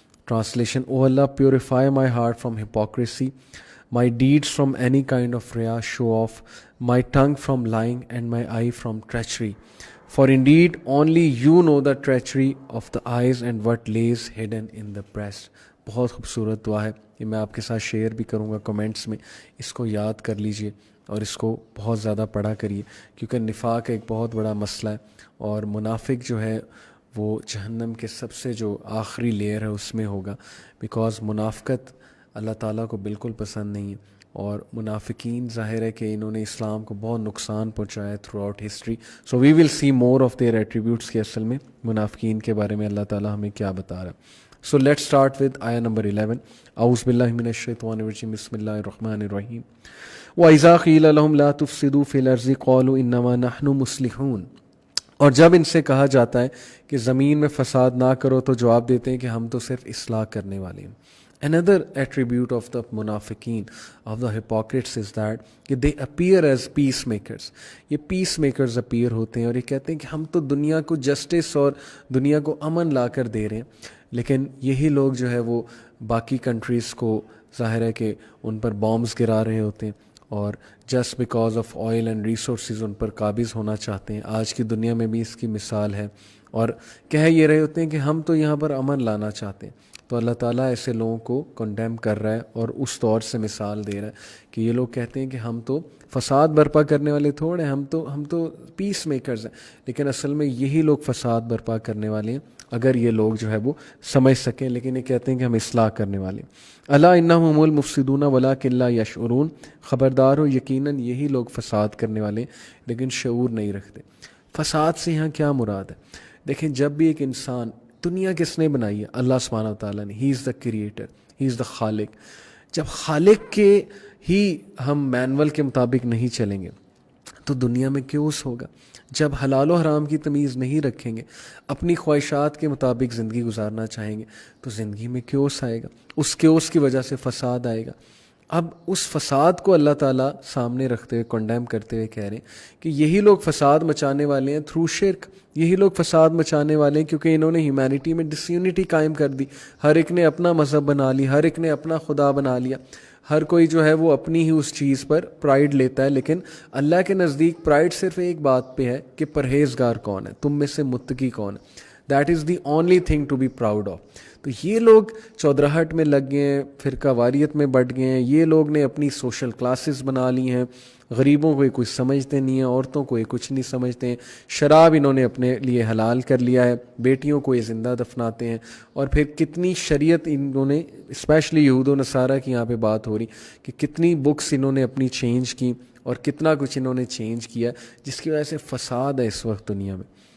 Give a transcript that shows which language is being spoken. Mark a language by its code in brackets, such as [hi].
[en] Translation: O Allah, purify my heart from hypocrisy, my deeds from any kind of riya, show off, my tongue from lying, and my eye from treachery. For indeed only you know the treachery of the eyes and what lays hidden in the breast. [ur] بہت خوبصورت دعا ہے یہ، میں آپ کے ساتھ share بھی کروں گا کمنٹس میں. اس کو یاد کر لیجئے اور اس کو بہت زیادہ پڑھا کریے، کیونکہ نفاق ایک بہت بڑا مسئلہ ہے، اور منافق جو ہے وہ جہنم کے سب سے جو آخری لیئر ہے اس میں ہوگا، بیکاز منافقت اللہ تعالیٰ کو بالکل پسند نہیں ہے. اور منافقین ظاہر ہے کہ انہوں نے اسلام کو بہت نقصان پہنچایا ہے [en] Throughout history. So we will see more of their attributes [ur] کہ اصل میں منافقین کے بارے میں اللہ تعالیٰ ہمیں کیا بتا رہا ہے. [en] So let start with آیا number 11. [ar] اعوذ باللہ من الشیطان الرجیم، بسم اللہ الرحمن الرحیم. وَإِذَا قِيلَ لَهُمْ لَا تُفْسِدُوا فِي الْأَرْضِ قَالُوا إِنَّمَا نَحْنُ مُصْلِحُونَ. [ur] اور جب ان سے کہا جاتا ہے کہ زمین میں فساد نہ کرو تو جواب دیتے ہیں کہ ہم تو صرف اصلاح کرنے والے ہیں. [en] Another attribute of the منافقین of the hypocrites is that کہ they appear as peacemakers. [ur] یہ پیس میکرز اپیئر ہوتے ہیں اور یہ کہتے ہیں کہ ہم تو دنیا کو جسٹس اور دنیا کو امن لا کر دے رہے ہیں، لیکن یہی لوگ جو ہے وہ باقی کنٹریز کو ظاہر ہے کہ ان پر بامبز گرا رہے ہوتے ہیں، اور [en] just because of oil and resources [ur] ان پر قابض ہونا چاہتے ہیں. آج کی دنیا میں بھی اس کی مثال ہے، اور کہہ یہ رہے ہوتے ہیں کہ ہم تو یہاں پر امن لانا چاہتے ہیں. تو اللہ تعالیٰ ایسے لوگوں کو کنڈیم کر رہا ہے اور اس طور سے مثال دے رہا ہے کہ یہ لوگ کہتے ہیں کہ ہم تو فساد برپا کرنے والے تھوڑے ہیں، ہم تو پیس میکرز ہیں، لیکن اصل میں یہی لوگ فساد برپا کرنے والے ہیں اگر یہ لوگ جو ہے وہ سمجھ سکیں. لیکن یہ کہتے ہیں کہ ہم اصلاح کرنے والے ہیں. [ar] الا انہم هم المفسدون ولکن لا یشعرون. [ur] خبردار ہو یقیناً یہی لوگ فساد کرنے والے ہیں لیکن شعور نہیں رکھتے. فساد سے یہاں کیا مراد ہے؟ دیکھیں، جب بھی ایک انسان، دنیا کس نے بنائی ہے؟ اللہ سبحانہ وتعالیٰ نے. [en] He is the creator, he is the خالق. [ur] جب خالق کے ہی ہم مینول کے مطابق نہیں چلیں گے تو دنیا میں کیوس ہوگا. جب حلال و حرام کی تمیز نہیں رکھیں گے، اپنی خواہشات کے مطابق زندگی گزارنا چاہیں گے تو زندگی میں کیوس آئے گا. اس کیوس کی وجہ سے فساد آئے گا. اب اس فساد کو اللہ تعالیٰ سامنے رکھتے ہوئے، کنڈیم کرتے ہوئے کہہ رہے ہیں کہ یہی لوگ فساد مچانے والے ہیں تھرو شرک. یہی لوگ فساد مچانے والے ہیں کیونکہ انہوں نے ہیومینٹی میں ڈس یونٹی قائم کر دی. ہر ایک نے اپنا مذہب بنا لی، ہر ایک نے اپنا خدا بنا لیا، ہر کوئی جو ہے وہ اپنی ہی اس چیز پر پرائیڈ لیتا ہے. لیکن اللہ کے نزدیک پرائیڈ صرف ایک بات پہ ہے کہ پرہیزگار کون ہے، تم میں سے متقی کون ہے. [en] That is the only thing to be proud of. [ur] تو یہ لوگ چودراہٹ میں لگ گئے ہیں، فرقہ واریت میں بٹ گئے ہیں. یہ لوگ نے اپنی سوشل کلاسز بنا لی ہیں. غریبوں کو یہ کچھ سمجھتے نہیں ہیں، عورتوں کو یہ کچھ نہیں سمجھتے ہیں. شراب انہوں نے اپنے لیے حلال کر لیا ہے، بیٹیوں کو یہ زندہ دفناتے ہیں. اور پھر کتنی شریعت انہوں نے، اسپیشلی یہود و نصارہ کی یہاں پہ بات ہو رہی کہ کتنی بکس انہوں نے اپنی چینج کی اور کتنا کچھ انہوں نے چینج کیا، جس کی وجہ سے فساد ہے اس وقت دنیا میں.